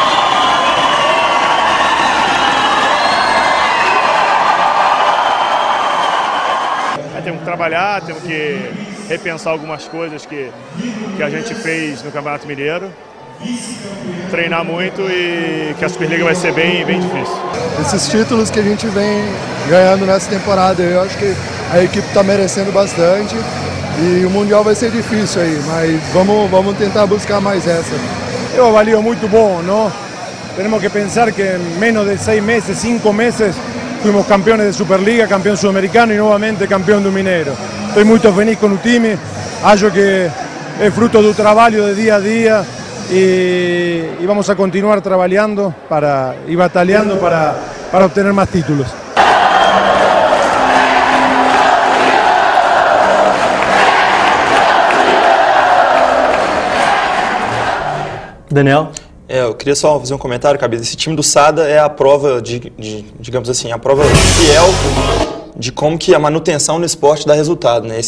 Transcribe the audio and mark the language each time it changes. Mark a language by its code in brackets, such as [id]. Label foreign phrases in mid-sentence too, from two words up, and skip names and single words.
[pt] Temos que trabalhar, temos que repensar algumas coisas que a gente fez no Campeonato Mineiro, treinar muito e que a Superliga vai ser bem difícil. Esses títulos que a gente vem ganhando nessa temporada, eu acho que a equipe está merecendo bastante e o Mundial vai ser difícil aí, mas vamos tentar buscar mais essa. Eu avalio muito bom, não? Temos que pensar que em menos de 6 meses, 5 meses, [es] fuimos campeones de Superliga, campeón sudamericano y nuevamente campeón do Mineiro. Estoy muy feliz con el time, [pt] acho que [es] es fruto del trabajo de día a día y vamos a continuar trabajando y batallando para obtener más títulos. [pt] Daniel? Eu queria só fazer um comentário, Cabeça. Esse time do Sada é a prova digamos assim, a prova fiel de como que a manutenção no esporte dá resultado, né?